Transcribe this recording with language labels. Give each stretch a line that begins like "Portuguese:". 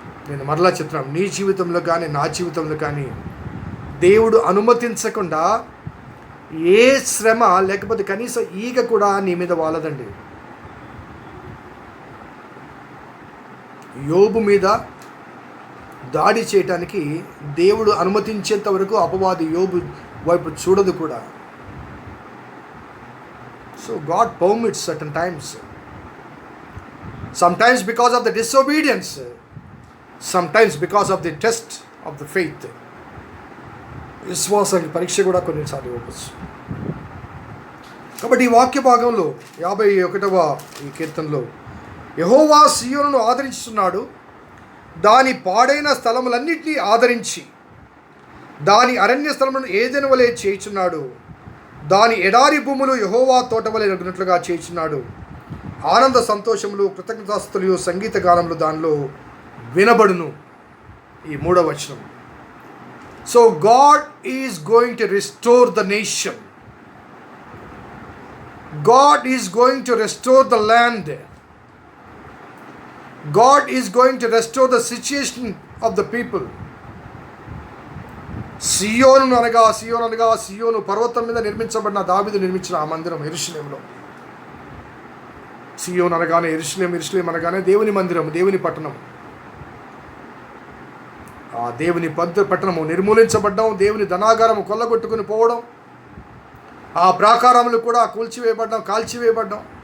Telugu: నేను మరలా చెప్తున్నాను, నీ జీవితంలో కానీ నా జీవితంలో కానీ దేవుడు అనుమతించకుండా ఏ శ్రమ లేకపోతే కనీసం ఈగ కూడా నీ మీద వాలదండి. యోబు మీద దాడి చేయటానికి దేవుడు అనుమతించేంత వరకు అపవాది యోబు వైపు చూడదు కూడా.
English: So God permits certain times, sometimes because of the disobedience, sometimes because of the test of the faith.
Telugu: విశ్వాసానికి పరీక్ష కూడా కొన్నిసార్లు ఇవ్వచ్చు. కాబట్టి ఈ వాక్య భాగంలో 51వ ఈ కీర్తనలో యెహోవా సియోనును ఆదరించుతున్నాడు, దాని పాడైన స్థలములన్నింటినీ ఆదరించి దాని అరణ్య స్థలములను ఏదెన వలె చేయుచున్నాడు, దాని ఎడారి భూములు యెహోవా తోట వలె నడినట్లుగా చేయుచున్నాడు. ఆనంద సంతోషములు, కృతజ్ఞతాస్తులు, సంగీత గానములు దానిలో వినబడును. ఈ 3వ వచనం.
English: So God is going to restore the nation. God is going to restore the land. God is going to restore the situation of the people.
Telugu: సియోను అనగా సియోను పర్వతం మీద నిర్మించబడిన దావీదు నిర్మించిన ఆ మందిరం యెరూషలేములో. సియోను అనగానే యెరూషలేం అనగానే దేవుని మందిరం, దేవుని పట్టణం. ఆ దేవుని పట్టణము నిర్మూలించబడ్డం, దేవుని ధనాగారము కొల్లగొట్టుకుని పోవడం, ఆ ప్రాకారములు కూడా కాల్చివేయబడ్డం.